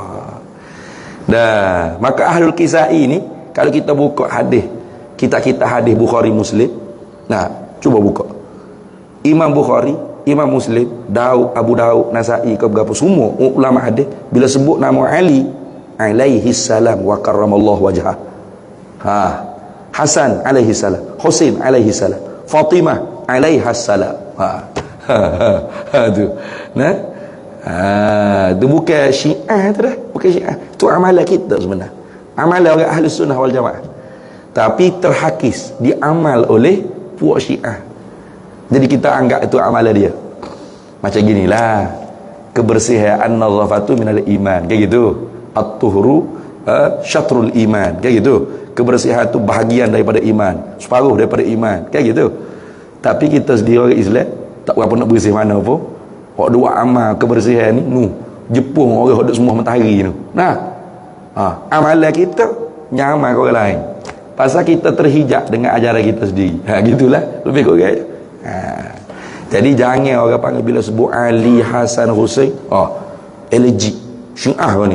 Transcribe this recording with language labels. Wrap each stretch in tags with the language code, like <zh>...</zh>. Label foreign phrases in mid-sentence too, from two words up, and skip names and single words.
<ms>Maka Ahlul Kisah ini, kalau kita buka hadis, kita hadis Bukhari Muslim. Cuba buka Imam Bukhari, Imam Muslim, Abu Daud, Nasai, ke berapa semua ulama hadis bila sebut nama Ali</ms> <ar>عليه السلام وكرم الله وجهه,</ar> <ms>Hasan</ms> <ar>عليه السلام,</ar> <ms>Husain</ms> <ar>عليه السلام,</ar> <ms>Fatimah</ms> <ar>عليها السلام.</ar> <ms>Tu. Tu bukan Syiah tu dah, bukan Syiah. Tu amalan kita sebenarnya. Amalan orang</ms> <ar>أهل السنة والجماعة.</ar> <ms>Tapi terhakis diamal oleh puak Syiah. Jadi kita anggap itu amalan dia. Macam ginilah, kebersihan</ms> <ar>النظافة من الإيمان,</ar> <id>kayak gitu.</id> <ar>الطهور شطر الإيمان,</ar> <id>kayak gitu.</id> <ms>Kebersihan itu bahagian daripada iman, separuh daripada iman,</ms> <id>kayak gitu.</id> <ms>Tapi kita sendiri orang Islam tak berapa nak bersih mana pun. Hak dua amal kebersihan ni jepung orang hak semua matahari tu. Amalan kita nyaman ke orang lain. Pasal kita terhijab dengan ajaran kita sendiri. Gitulah lebih kurang. Jadi jangan orang panggil bila sebut Ali, Hasan, Husain, allergic Syiah ni.</ms>